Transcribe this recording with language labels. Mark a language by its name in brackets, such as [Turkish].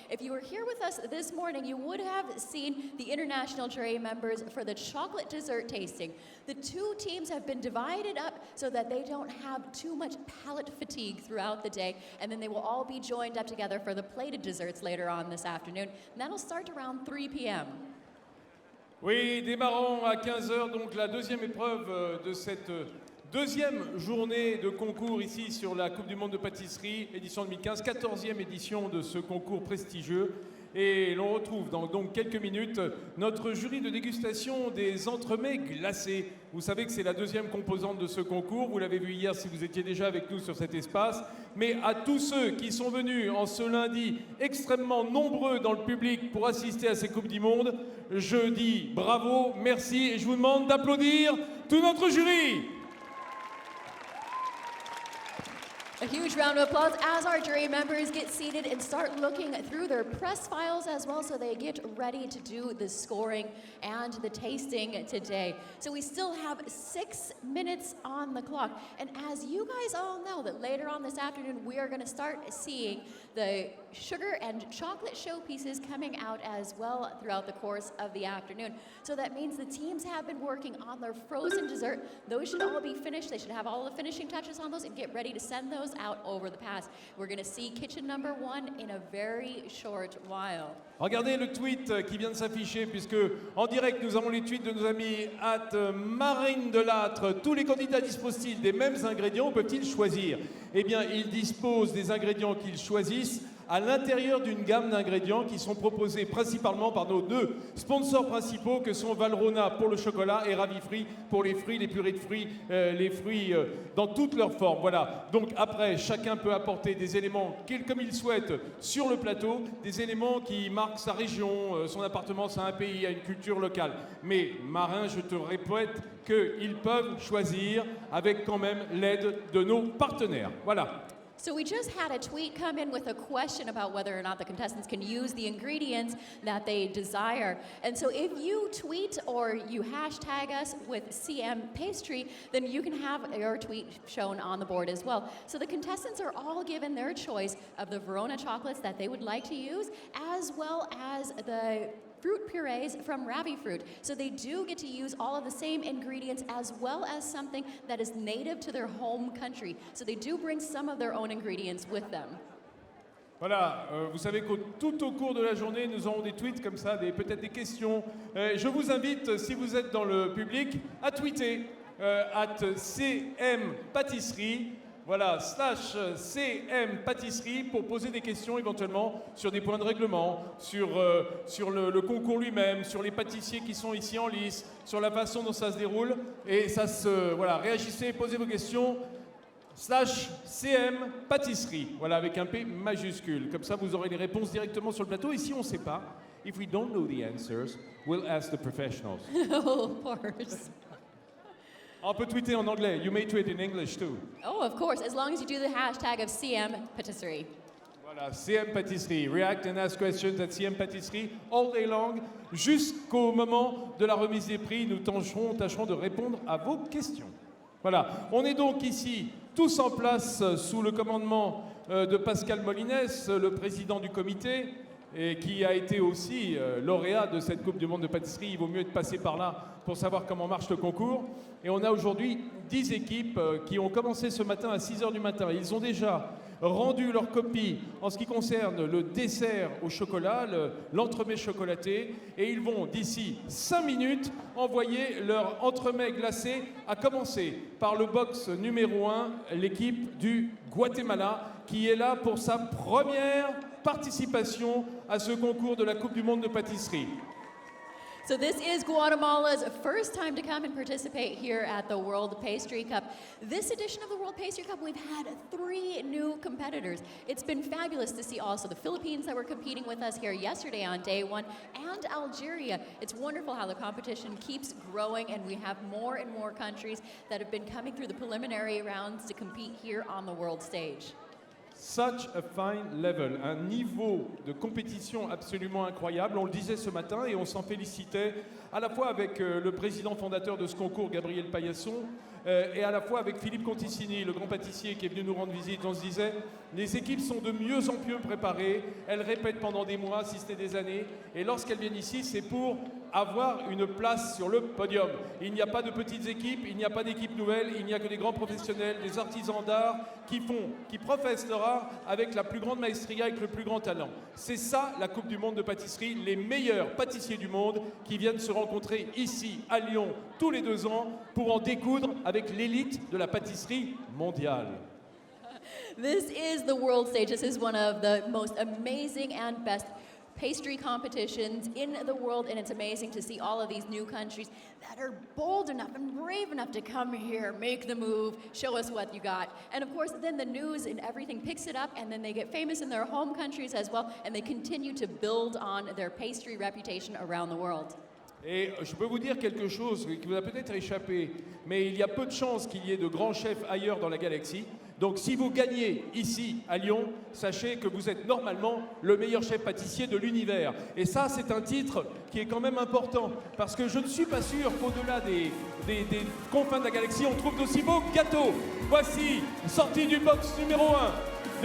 [English] If you were here with us this morning, you would have seen the international jury members for the chocolate dessert tasting. The two teams have been divided up so that they don't have too much palate fatigue throughout the day, and then they will all be joined up together for the plated desserts later on this afternoon, and that'll start around 3 p.m. [French] Oui, démarrons à 15h, donc la deuxième épreuve de cette deuxième journée de concours ici sur la Coupe du Monde de Pâtisserie, édition 2015, 14e édition de ce concours prestigieux. Et l'on retrouve dans donc quelques minutes notre jury de dégustation des entremets glacés. Vous savez que c'est la deuxième composante de ce concours. Vous l'avez vu hier si vous étiez déjà avec nous sur cet espace. Mais à tous ceux qui sont venus en ce lundi extrêmement nombreux dans le public pour assister à ces Coupes du Monde, je dis bravo, merci et je vous demande d'applaudir tout notre jury. [English] A huge round of applause as our jury members get seated and start looking through their press files as well, so they get ready to do the scoring and the tasting today. So we still have 6 minutes on the clock. And as you guys all know, that later on this afternoon, we are going to start seeing the sugar and chocolate showpieces coming out as well throughout the course of the afternoon. So that means the teams have been working on their frozen dessert. Those should all be finished. They should have all the finishing touches on those and get ready to send those out over the pass. We're going to see kitchen number 1 in a very short while. [French] Regardez le tweet qui vient de s'afficher, puisque en direct nous avons les tweets de nos amis Marine Delattre. Tous les candidats disposent-ils des mêmes ingrédients ou peuvent-ils choisir? Eh bien, ils disposent des ingrédients qu'ils choisissent à l'intérieur d'une gamme d'ingrédients qui sont proposés principalement par nos 2 sponsors principaux que sont Valrhona pour le chocolat et Ravifruit pour les fruits, les purées de fruits, les fruits dans toutes leurs formes. Voilà. Donc après, chacun peut apporter des éléments comme il souhaite sur le plateau, des éléments qui marquent sa région, son appartenance à un pays, à une culture locale. Mais Marin, je te répète qu'ils peuvent choisir avec quand même l'aide de nos partenaires. Voilà. [English] So we just had a tweet come in with a question about whether or not the contestants can use the ingredients that they desire. And so if you tweet or you hashtag us with CM Pastry, then you can have your tweet shown on the board as well. So the contestants are all given their choice of the Verona chocolates that they would like to use, as well as the fruit purees from Ravifruit. So they do get to use all of the same ingredients as well as something that is native to their home country. So they do bring some of their own ingredients with them. [French] Voilà, vous savez que tout au cours de la journée, nous aurons des tweets comme ça, peut-être des questions. Je vous invite, si vous êtes dans le public, à tweeter @CM Pâtisserie. Voilà, /CM Pâtisserie pour poser des questions éventuellement sur des points de règlement, sur le concours lui-même, sur les pâtissiers qui sont ici en lice, sur la façon dont ça se déroule. Et voilà, réagissez, posez vos questions. /CM Pâtisserie, voilà, avec un P majuscule. Comme ça, vous aurez les réponses directement sur le plateau. Et si on ne sait pas, [English] if we don't know the answers, we'll ask the professionals. Oh, of course. [French] On peut tweeter en anglais. [English] You may tweet in English too. Oh, of course, as long as you do the hashtag of CM Pâtisserie. Voilà, CM Pâtisserie. React and ask questions at CM Pâtisserie all day long. [French] Jusqu'au moment de la remise des prix, nous tâcherons de répondre à vos questions. Voilà, on est donc ici tous en place sous le commandement de Pascal Molinès, le président du comité, et qui a été aussi lauréat de cette Coupe du Monde de pâtisserie. Il vaut mieux être passé par là pour savoir comment marche le concours. Et on a aujourd'hui 10 équipes qui ont commencé ce matin à 6h du matin. Ils ont déjà rendu leur copie en ce qui concerne le dessert au chocolat, l'entremets chocolaté. Et ils vont, d'ici 5 minutes, envoyer leur entremets glacé, à commencer par le box numéro 1, l'équipe du Guatemala, qui est là pour sa première participation à ce concours de la Coupe du Monde de pâtisserie. [English] So this is Guatemala's first time to come and participate here at the World Pastry Cup. This edition of the World Pastry Cup, we've had 3 new competitors. It's been fabulous to see also the Philippines that were competing with us here yesterday on day 1 and Algeria. It's wonderful how the competition keeps growing and we have more and more countries that have been coming through the preliminary rounds to compete here on the world stage. Such a fine level, [French] un niveau de compétition absolument incroyable. On le disait ce matin et on s'en félicitait à la fois avec le président fondateur de ce concours, Gabriel Paillasson, et à la fois avec Philippe Conticini, le grand pâtissier qui est venu nous rendre visite. On se disait, les équipes sont de mieux en mieux préparées, elles répètent pendant des mois, si ce n'est des années, et lorsqu'elles viennent ici, c'est pour avoir une place sur le podium. Il n'y a pas de petites équipes, il n'y a pas d'équipes nouvelles, il n'y a que des grands professionnels, des artisans d'art qui professent leur art avec la plus grande maestria, avec le plus grand talent. C'est ça la Coupe du Monde de pâtisserie, les meilleurs pâtissiers du monde qui viennent se rencontrer ici à Lyon tous les 2 ans pour en découdre avec l'élite de la pâtisserie mondiale. [English] This is the world stage. This is one of the most amazing and best pastry competitions in the world, and it's amazing to see all of these new countries that are bold enough and brave enough to come here, make the move, show us what you got. And of course, then the news and everything picks it up, and then they get famous in their home countries as well, and they continue to build on their pastry reputation around the world. [French] Et je peux vous dire quelque chose qui vous a peut-être échappé, mais il y a peu de chances qu'il y ait de grands chefs ailleurs dans la galaxie. Donc si vous gagnez ici à Lyon, sachez que vous êtes normalement le meilleur chef pâtissier de l'univers. Et ça, c'est un titre qui est quand même important, parce que je ne suis pas sûr qu'au-delà des confins de la galaxie, on trouve d'aussi beaux gâteaux. Voici, sorti du box numéro 1